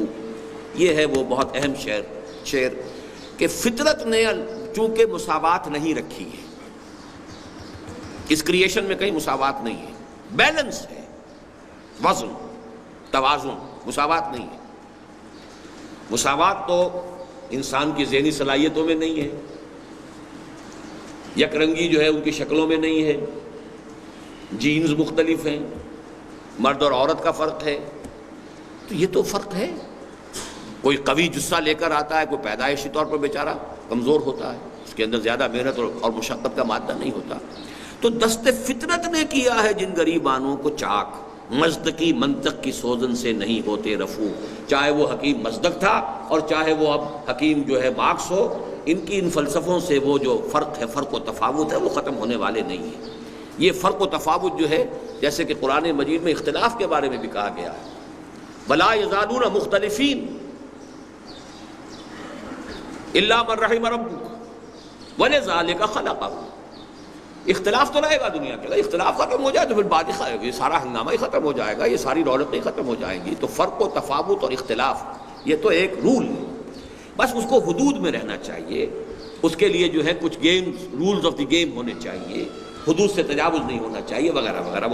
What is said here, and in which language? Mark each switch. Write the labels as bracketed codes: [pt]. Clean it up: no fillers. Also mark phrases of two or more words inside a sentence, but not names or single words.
[ur] یہ ہے وہ بہت اہم شعر کہ فطرت نے چونکہ مساوات نہیں رکھی ہے، اس کریشن میں کہیں مساوات نہیں ہے، بیلنس ہے، وزن، توازن، مساوات نہیں ہے. مساوات تو انسان کی ذہنی صلاحیتوں میں نہیں ہے، یک رنگی جو ہے ان کی شکلوں میں نہیں ہے، جینز مختلف ہیں، مرد اور عورت کا فرق ہے. تو یہ تو فرق ہے. کوئی قوی جسہ لے کر آتا ہے، کوئی پیدائشی طور پر بیچارہ کمزور ہوتا ہے، اس کے اندر زیادہ محنت اور مشقت کا مادہ نہیں ہوتا. تو دست فطرت نے کیا ہے جن غریبانوں کو چاک، مزدقی منطق کی سوزن سے نہیں ہوتے رفو. چاہے وہ حکیم مزدق تھا اور چاہے وہ اب حکیم جو ہے مارکس ہو، ان کی ان فلسفوں سے وہ جو فرق ہے، فرق و تفاوت ہے، وہ ختم ہونے والے نہیں ہیں. یہ فرق و تفاوت جو ہے، جیسے کہ قرآن مجید میں اختلاف کے بارے میں بھی کہا گیا ہے، [ar] وَلَا يَزَالُونَ مُخْتَلِفِينَ إِلَّا مَن رَحِمَ رَبُّكَ وَلِذَلِكَ خَلَقَهُ. [ur] اختلاف تو رہے گا دنیا کے اندر، اختلاف ختم ہو جائے تو پھر بات یہ سارا ہنگامہ ہی ختم ہو جائے گا، یہ ساری رونقیں ختم ہو جائیں گی. تو فرق و تفاوت اور اختلاف یہ تو ایک رول ہے، بس اس کو حدود میں رہنا چاہیے. اس کے لیے جو ہے کچھ گیمز، [en] rules of the game [ur] ہونے چاہیے، حدود سے تجاوز نہیں ہونا چاہیے، وغیرہ وغیرہ.